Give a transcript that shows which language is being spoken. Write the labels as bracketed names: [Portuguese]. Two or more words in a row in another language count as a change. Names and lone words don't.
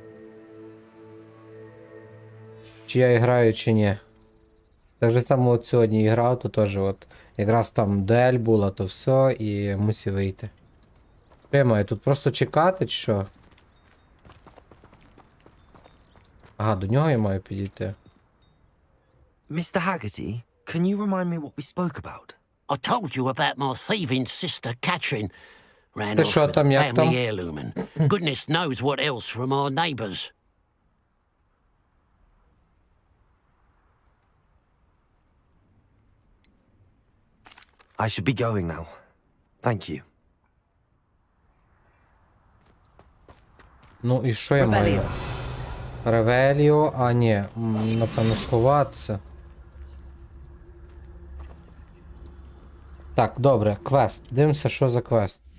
[Ukrainian] Чи я граю, чи ні. Так же само от сьогодні грав, то теж от якраз там дуель була, то все, і мусив вийти. Що я маю тут просто чекати, чи що? Ага, до нього я маю підійти. [English] Mr. Haggerty, can you remind me what we spoke about? I told you about my thieving sister Catherine. Ran [Ukrainian] Ти [English] off [Ukrainian] що [English] with a [Ukrainian] там, як там? [English] family heirloom and goodness knows what else from our neighbours. I should be going now. Thank you. [Ukrainian] Ну і що я маю? Ревеліо, а ні, напевно сховатися. Так, добре, квест. Дивимося, що за квест.